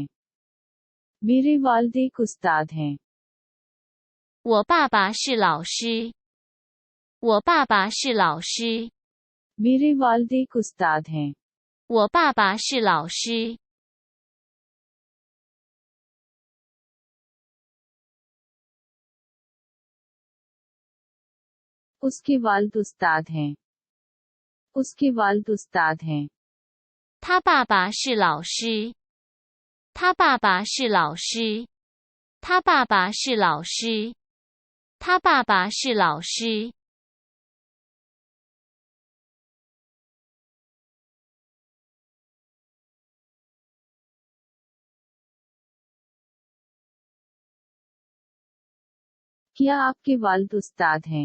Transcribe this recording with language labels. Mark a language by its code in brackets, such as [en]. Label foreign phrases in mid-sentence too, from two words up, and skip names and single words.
[hi] मेरे वालिद एक उस्ताद हैं। [zh] 我爸爸是老师。我爸爸是老师。 [hi] मेरे वालिद एक उस्ताद हैं। [zh] 我爸爸是老师。 [hi] उसके वालिद उस्ताद हैं। उसके वालिद उस्ताद हैं। [zh] 他爸爸是老师。他爸爸是老师。他爸爸是老师。他爸爸是老师。 [hi] क्या आपके वालिद उस्ताद हैं?